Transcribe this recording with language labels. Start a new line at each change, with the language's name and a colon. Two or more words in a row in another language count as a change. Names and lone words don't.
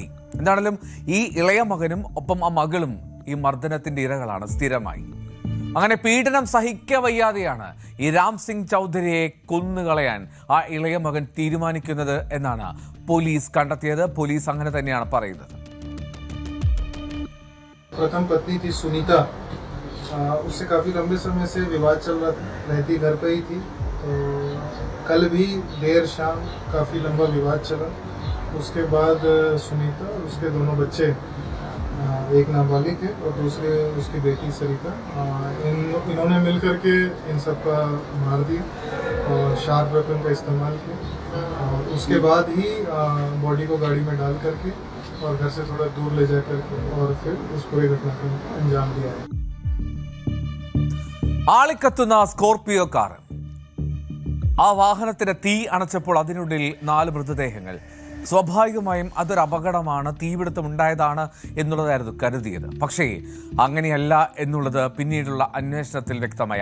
Malayalam: എന്താണെങ്കിലും ഈ ഇളയ മകനും ഒപ്പം ആ മകളും ഈ മർദ്ദനത്തിന്റെ ഇരകളാണ് സ്ഥിരമായി. അങ്ങനെ പീഡനം സഹിക്കവയ്യാതെയാണ് ഈ രാം സിംഗ് ചൗധരിയെ കൊന്നുകളയാൻ ആ ഇളയ മകൻ തീരുമാനിക്കുന്നത് എന്നാണ് പോലീസ് കണ്ടെത്തിയത്. പോലീസ് അങ്ങനെ തന്നെയാണ് പറയുന്നത്.
Hindi: प्रथम पत्नी थी सुनीता, उससे काफ़ी लंबे समय से विवाद चल रहा था, रहती घर पे ही थी। तो कल भी देर शाम काफ़ी लंबा विवाद चला। उसके बाद सुनीता और उसके दोनों बच्चे, एक नाबालिग है और दूसरे उसकी बेटी सरिता, इन्होंने मिल करके इन सब का मार दिया और
English: sharp weapon
Hindi: का इस्तेमाल किया। और उसके बाद ही बॉडी को गाड़ी में डाल करके और घर से थोड़ा दूर ले जा करके और फिर उस पूरी घटना को अंजाम दिया है.
Malayalam: ആളിക്കത്തുന്ന സ്കോർപിയോ കാർ, ആ വാഹനത്തിന് തീ അണച്ചപ്പോൾ അതിനുള്ളിൽ 4 മൃതദേഹങ്ങൾ. സ്വാഭാവികമായും അതൊരു അപകടമാണ്, തീപിടുത്തം ഉണ്ടായതാണ് എന്നുള്ളതായിരുന്നു കരുതിയത്. പക്ഷേ അങ്ങനെയല്ല എന്നുള്ളത് പിന്നീടുള്ള അന്വേഷണത്തിൽ വ്യക്തമായി.